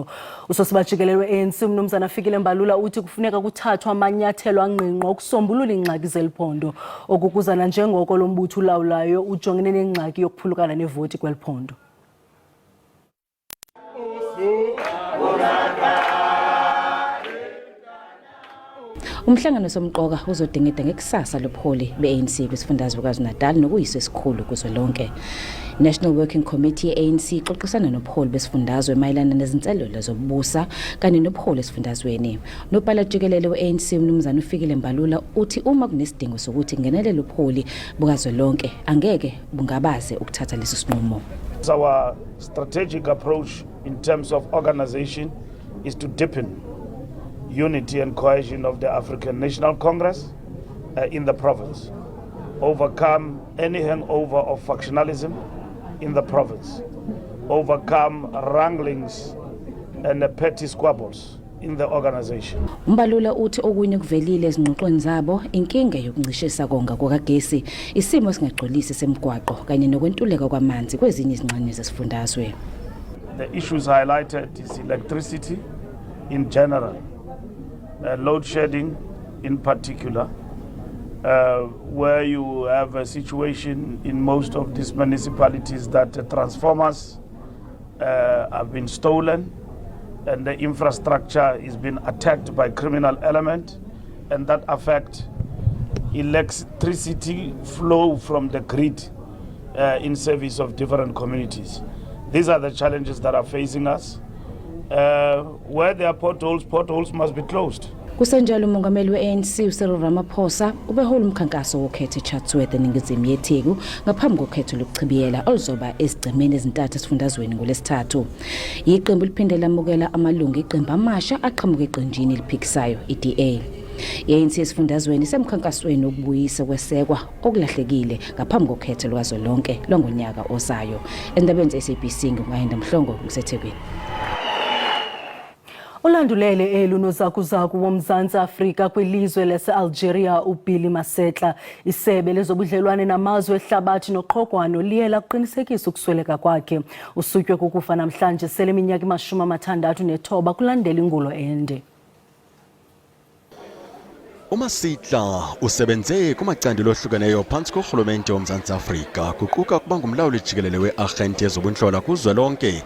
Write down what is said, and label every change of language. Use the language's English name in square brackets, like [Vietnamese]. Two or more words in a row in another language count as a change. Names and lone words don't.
[Xhosa] Usosibajikelele we-ANC uMnumzana Fikile Mbalula uthi kufuneka kuthathwa amanyathelo angqingqwa ukusombulula ingxaki zeliphondo okukuzana njengoko lo mbutho ulawulayo ujongene nengxaki yokuphulukana nevoti kweliphondo. [Zulu] Umhlangano somqoka uzodingida ngekusasa lobuholi be-ANC kwisifundazwe KwaZulu-Natal nokuyiso esikhulu kuzwelonke. [English] National Working Committee [Zulu] ye-ANC ixoxisana nobuholi besifundazwe mayelana nezinselelo zokubusa kanye nobuholi esifundazweni. Nobhala jikelele we-ANC uMnumzana Fikile Mbalula uthi uma kunesidingo sokuthi kungenelele ubuholi bukazwelonke angeke bungabaze ukuthatha lesi sinqumo. [English] Our strategic approach in terms of organization is to deepen unity and cohesion of the African National Congress in the province, overcome any hangover of factionalism in the province, overcome wranglings and petty squabbles in the organization. [Zulu] Mbalula uthi okunye kuvelile ezingxoxweni zabo inkinga yokuncishisa konga kwakagesi, isimo singagcwalisi semgwaqo kanye nokwentuleka kwamanzi kwezinye izingxenye zesifundazwe. [English] The issues highlighted is electricity in general, load shedding in particular, where you have a situation in most of these municipalities that transformers have been stolen and the infrastructure is being attacked by criminal element, and that affect electricity flow from the grid in service of different communities. These are the challenges that are facing us. Where there are potholes must be closed. [Zulu] Kusenjalo umongameli we-ANC uCyril Ramaphosa ubehole umkhankaso wokhetho eChatsworth eningizimu yeTheku ngaphambi kokhetho lokuchibiyela oluzoba ezigcemeni ezintathu esifundazweni ngoLwesithathu. Iqembu liphinde lamukela amalungu eqembu amasha aqhamuka eqenjini eliphikisayo iDA. I-ANC esifundazweni semkhankasweni wokubuyisa kwesekwa okulahlekile ngaphambi kokhetho lukazwelonke longonyaka ozayo. Endabeni ze-SABC ngingahenda Mhlongo kuseThekwini. [Xhosa] Ulandulele lunozakuzaku woMzantsi Afrika kwilizwe lase-Algeria uBilly Masetla isebe lezobudlelwane namazwe ehlabathi noqhokwano liye laqinisekisa ukusweleka kwakhe. Usutywe kukufa namhlanje sele iminyaka 69 kulandela ingulo ende. uMasetla usebenze kumacandelo ohlukeneyo phantsi korhulumente woMzantsi Afrika kuquka kuba ngumlawuli jikelele we-arhente yezobunhlola kuzwelonke.